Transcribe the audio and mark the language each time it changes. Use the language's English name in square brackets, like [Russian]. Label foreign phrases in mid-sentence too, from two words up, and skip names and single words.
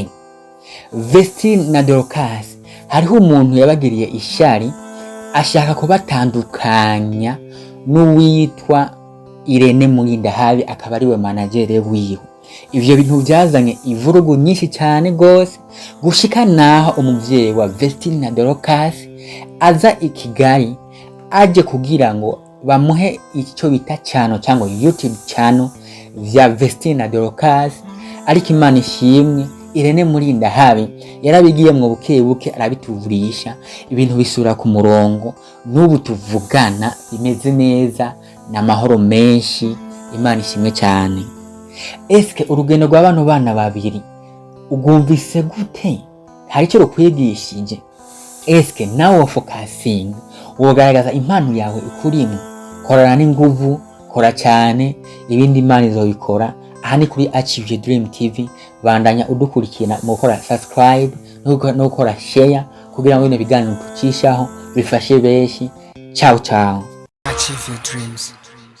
[Rundi] Vestine na Dorcas hariho umuntu yabagiriye ishari, ashaka kubatandukanya n'uwitwa Irene Murindahabi, akaba ariwe managere wiwe. Ivyo bintu byazanye ivurugu nyinshi cyane gose, gushika naho umuvyeyi wa Vestine na Dorcas aza i Kigali aje kugira ngo bamuhe icyo bita cyano cyangwa [English] YouTube channel [Rundi] vya Vestine na Dorcas. Ariko Imana ishimwe, Irene Murindahabi yarabigiye mu buke arabituvurisha, ibintu bisura ku murongo. N'ubu tuvugana bimeze neza n'amahoro menshi. Imana ishimwe cyane. Eske urugendo rw'abantu bana babiri ugumvise gute? Hari icyo rukwigishije? Eske nawe focusing wogaragaza impano yawe ikurimo? Korana n'inguvu, kora cyane, ibindi Imana izobikora. Aha ni kuri Achieve Your Dream TV. Bandanya udukurikira mu gukora subscribe no gukora share kugira ngo bino biganiro tucishaho bifashe benshi. [Italian] Ciao ciao. [English] Achieve your dreams.